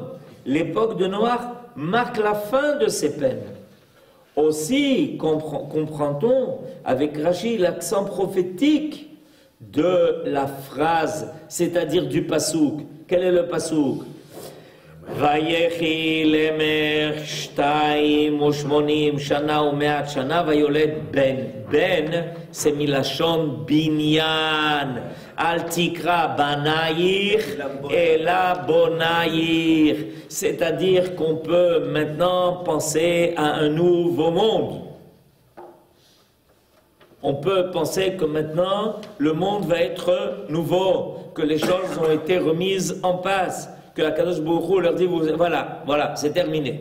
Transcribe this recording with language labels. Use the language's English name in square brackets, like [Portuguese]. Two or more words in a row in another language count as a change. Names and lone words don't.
[French] L'époque de Noach marque la fin de ces peines. Aussi comprend-on avec Rachi l'accent prophétique de la phrase, c'est-à-dire du pasouk. Quel est le pasouk? [Hebrew] ויחי למך 82 שנה ומעט שנה ויולד בן. [French] בן c'est [Hebrew] מלשון בניין. אל תקרא בנייך אלא בונייך. [French] C'est-à-dire qu'on peut maintenant penser à un nouveau monde. On peut penser que maintenant le monde va être nouveau, que les choses ont été remises en place, que [Hebrew] הקדוש ברוך הוא [French] leur dit voilà, c'est terminé.